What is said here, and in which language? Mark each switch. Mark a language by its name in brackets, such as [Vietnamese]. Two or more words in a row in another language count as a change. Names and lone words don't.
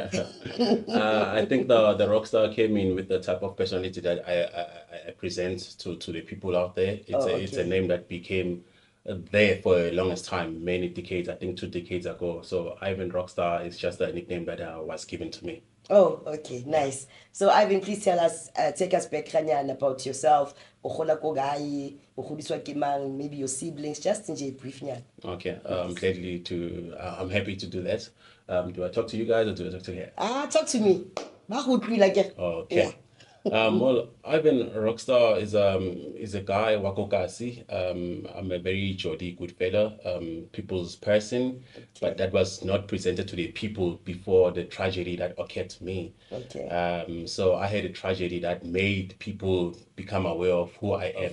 [English] I think the rock star came in with the type of personality that I present to the people out there. It's a Okay. name that became there for a longest time, many decades, I think 2 decades ago. So Ivan Rockstar is just a nickname that was given to me. Oh, okay, nice. So Ivan, please tell us, take us back Kanyana, about yourself. [Tswana] Ogola ko gae, o godiswa ke mang, [English] maybe your siblings, just in a brief nyana. Okay, I'm happy to do that. Do I talk to you guys or do I talk to her? Talk to me. [Tswana] Ba go utlwile ke. [English] Yeah. Okay. Well, Ivan Rockstar is a guy wakokasi. I'm a very jolly good fella, people's person, but that was not presented to the people before the tragedy that occurred to me. Okay. So I had a tragedy that made people become aware of who I am.